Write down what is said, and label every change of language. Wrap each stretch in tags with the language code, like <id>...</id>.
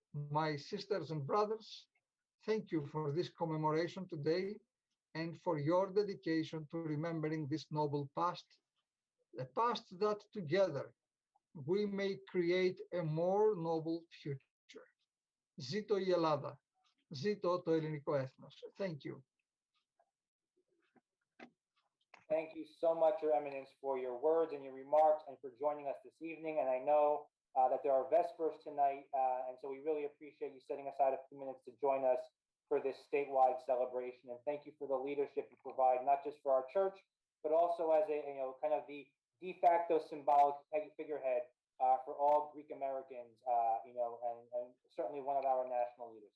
<en>My sisters and brothers, thank you for this commemoration today and for your dedication to remembering this noble past, the past that together we may create a more noble future.</en> <el>Zito η Ελλάδα. Zito το ελληνικό έθνος.</el> <en>Thank you. Thank you so much, Your Eminence, for your words and your remarks and for joining us this evening. And I know that there are Vespers tonight, and so we really appreciate you setting aside a few minutes to join us for this statewide celebration. And thank you for the leadership you provide, not just for our church, but also as a, kind of the de facto symbolic figurehead for all Greek Americans, and certainly one of our national leaders.</en>